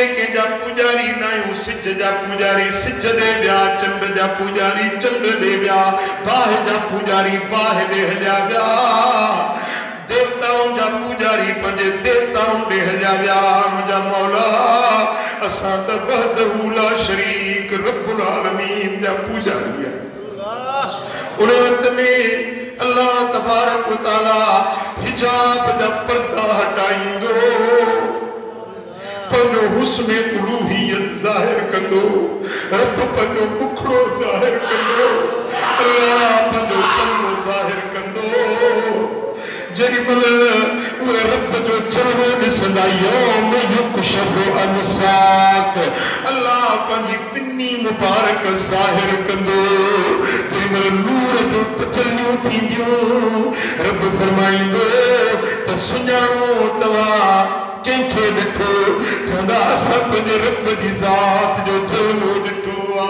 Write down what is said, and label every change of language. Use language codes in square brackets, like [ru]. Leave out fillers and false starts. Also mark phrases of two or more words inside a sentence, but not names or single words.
[sd] कंहिंजा पूजारी न आहियूं सिज जा पूजारी सिज ॾे विया चंड जा पूजारी चंड ॾे विया बाहि जा पूजारी बाहि ॾे हलिया विया देवताउनि जा पूजारी पंहिंजे देवताउनि ॾे हलिया विया मुंहिंजा मौला असां त [ar] وحده لا شريك رب العالمين [sd] जा पूजारी आहियूं उन वक़्त में अल्लाह [ar] تبارك وتعالى [sd] हिजाब जा पर्दा हटाईंदो पंहिंजो हुस्न उलूहियत ज़ाहिर कंदो रब पंहिंजो मुखड़ो ज़ाहिर कंदो अल्लाह पंहिंजो चलवो ज़ाहिर कंदो जेॾी महिल उहे रब जो चलवो ॾिसंदा [ar] يوم يكشف عن ساق [sd] अल्लाह पंहिंजी पिनी मुबारक ज़ाहिर कंदो जेॾी महिल नूर जो तजलियूं थींदियूं रब फरमाईंदो त सुञाणो तव्हां कंहिंखे ॾिठो चवंदा असां पंहिंजे रब जी ज़ात जो जलवो ॾिठो